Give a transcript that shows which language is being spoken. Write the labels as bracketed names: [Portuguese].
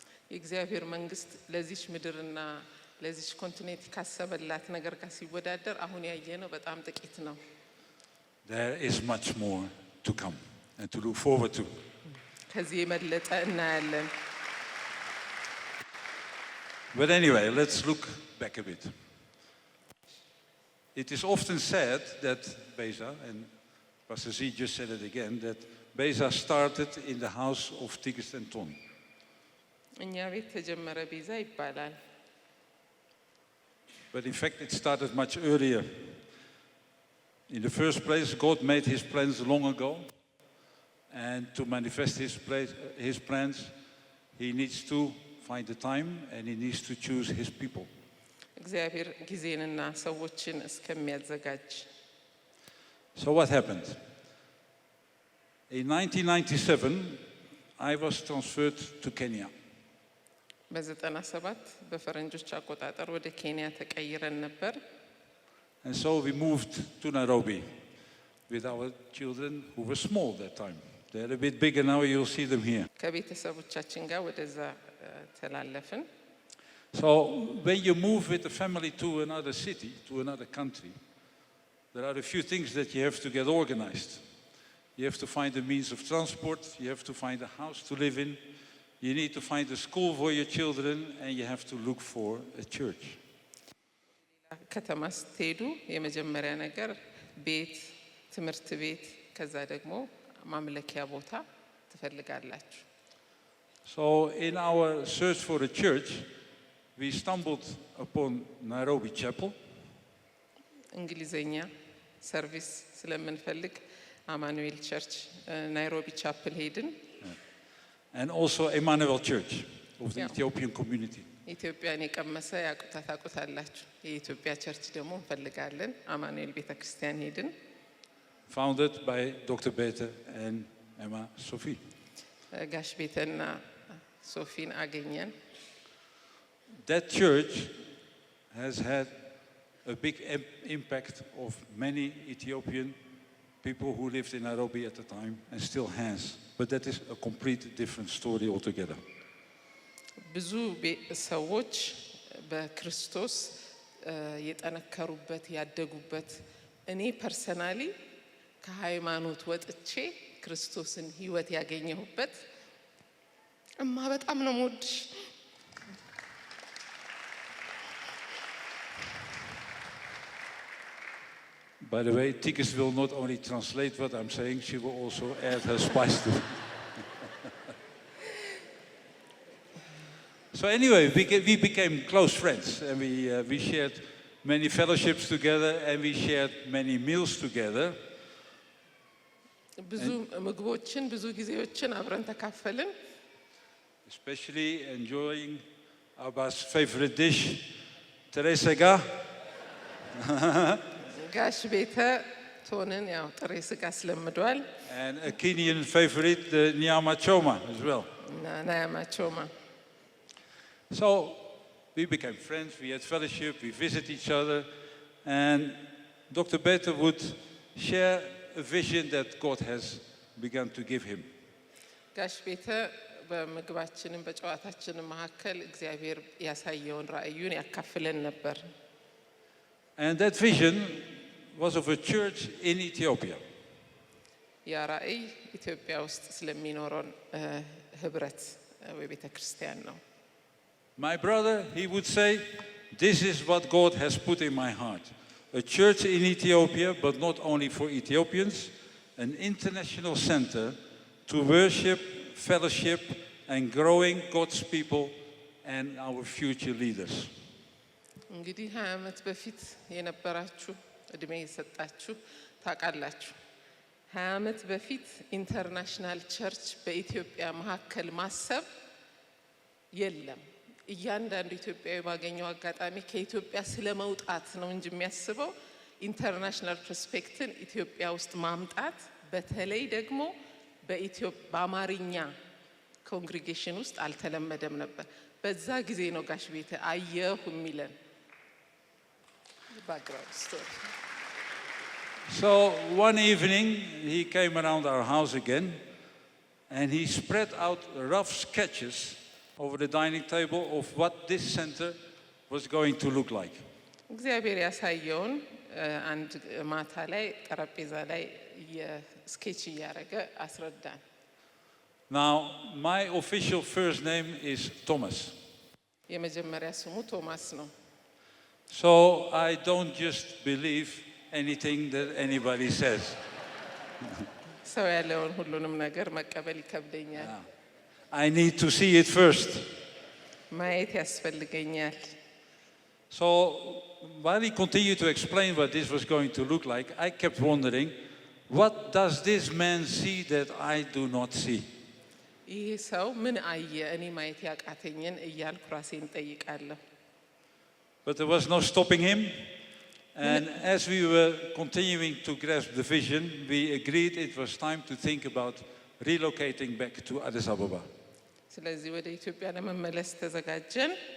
[Amharic] የእግዚአብሔር መንግስት ለዚች ምድርና ለዚች ኮንቲኔንት ካሰበላት ነገር ጋር ሲወዳደር አሁን ያየነው በጣም ጥቂት ነው [English] There is much more to come and to look forward to. [Amharic] ከዚህ የመለጠ እናያለን [English] But anyway, let's look back a bit. It is often said that Beza, and Pastor Z just said it again, that Beza started in the house of Tigist and Ton. [Amharic] እኛ ቤት ተጀመረ ቤዛ ይባላል። [English] But in fact, it started much earlier. In the first place, God made his plans long ago. And to manifest his plans, he needs to find the time and he needs to choose his people. [Amharic] እግዚአብሔር ጊዜንና ሰዎችን እስከሚያዘጋጅ [English] So what happened? In 1997, I was transferred to Kenya. [Amharic] በ97 በፈረንጆች አቆጣጠር ወደ ኬንያ ተቀይረን ነበር። [English] And so we moved to Nairobi with our children who were small that time. They're a bit bigger now, you'll see them here. [Amharic] ከቤተሰቦቻችን ጋር ወደዛ ተላለፍን። [English] So when you move with a family to another city, to another country, there are a few things that you have to get organized. You have to find a means of transport, you have to find a house to live in, you need to find a school for your children, and you have to look for a church. [Amharic] ከተማ ስትሄዱ የመጀመሪያ ነገር ቤት፣ ትምህርት ቤት፣ ከዛ ደግሞ ማምለኪያ ቦታ ትፈልጋላችሁ። [English] So in our search for a church, we stumbled upon Nairobi Chapel. [Amharic] እንግሊዘኛ ሰርቪስ ስለምንፈልግ አማኑኤል ቸርች ናይሮቢ ቻፕል ሄድን። [English] And also Emmanuel Church of the Yeah. Ethiopian community. [Amharic] ኢትዮጵያን የቀመሰ ታውቁታላችሁ። የኢትዮጵያ ቸርች ደግሞ እንፈልጋለን። አማኑኤል ቤተክርስቲያን ሄድን። [English] Founded by Dr. Bete and Emma Sophie. [Amharic] ጋሽ ቤተና ሶፊን አገኘን። [English] That church has had a big impact of many Ethiopian people who lived in Nairobi at the time and still has. But that is a complete different story altogether. [Amharic] ብዙ ሰዎች በክርስቶስ የጠነከሩበት ያደጉበት፣ እኔ ፐርሰናሊ ከሃይማኖት ወጥቼ ክርስቶስን ህይወት ያገኘሁበት እማ በጣም ነው የምወድሽ። [English] By the way, Tikis will not only translate what I'm saying, she will also add her spice to it. So anyway, we became close friends, and we shared many fellowships together, and we shared many meals together. [Amharic] ብዙ ምግቦችን ብዙ ጊዜዎችን አብረን ተካፈልን። [English] Especially enjoying Abba's favorite dish, Teresega. [Amharic] ጋሽ ቤተ ቶንን ያው ጥሬ ስጋ ስለምዷል [English] And a Kenyan favorite, the Nyama Choma as well. [Amharic] እና ናያማቾማ። [English] So we became friends, we had fellowship, we visited each other, and Dr. Bete would share a vision that God has begun to give him. [Amharic] ጋሽ ቤተ በምግባችንም በጨዋታችንም መካከል እግዚአብሔር ያሳየውን ራእዩን ያካፍለን ነበር። [English] And that vision was of a church in Ethiopia. [Amharic] ያ ራእይ ኢትዮጵያ ውስጥ ስለሚኖረን ህብረት ወይ ቤተ ክርስቲያን ነው። [English] My brother, he would say, this is what God has put in my heart. A church in Ethiopia, but not only for Ethiopians, an international center to worship, fellowship, and growing God's people and our future leaders. [Amharic] እንግዲህ 20 ዓመት በፊት የነበራችሁ እድሜ የሰጣችሁ ታውቃላችሁ። 20 ዓመት በፊት [English] ኢንተርናሽናል ቸርች [Amharic] በኢትዮጵያ መካከል ማሰብ የለም። እያንዳንዱ ኢትዮጵያዊ ባገኘው አጋጣሚ ከኢትዮጵያ ስለመውጣት ነው እንጂ የሚያስበው [English] ኢንተርናሽናል ፐርስፔክትን [Amharic] ኢትዮጵያ ውስጥ ማምጣት፣ በተለይ ደግሞ በአማርኛ ኮንግሪጌሽን ውስጥ አልተለመደም ነበር። በዛ ጊዜ ነው ጋሽ ቤተ አየሁ የሚለን [English] ባክግራውንድ ስቶሪ። So one evening he came around our house again and he spread out rough sketches over the dining table of what this center was going to look like. [Amharic] እግዚአብሔር ያሳየውን አንድ ማታ ላይ ጠረጴዛ ላይ የስኬች እያደረገ አስረዳን። [English] Now, my official first name is Thomas. [Amharic] የመጀመሪያ ስሙ ቶማስ ነው። [English] So I don't just believe anything that anybody says. [Amharic] ሰው ያለውን ሁሉንም ነገር መቀበል ይከብደኛል። [English] I need to see it first. [Amharic] ማየት ያስፈልገኛል። [English] So while he continued to explain what this was going to look like, I kept wondering, what does this man see that I do not see? [Amharic] ይህ ሰው ምን አየ እኔ ማየት ያቃተኝን እያልኩ ራሴን ጠይቃለሁ። [English] But there was no stopping him. And as we were continuing to grasp the vision, we agreed it was time to think about relocating back to Addis Ababa. [Amharic] ስለዚህ ወደ ኢትዮጵያ ለመመለስ ተዘጋጀን።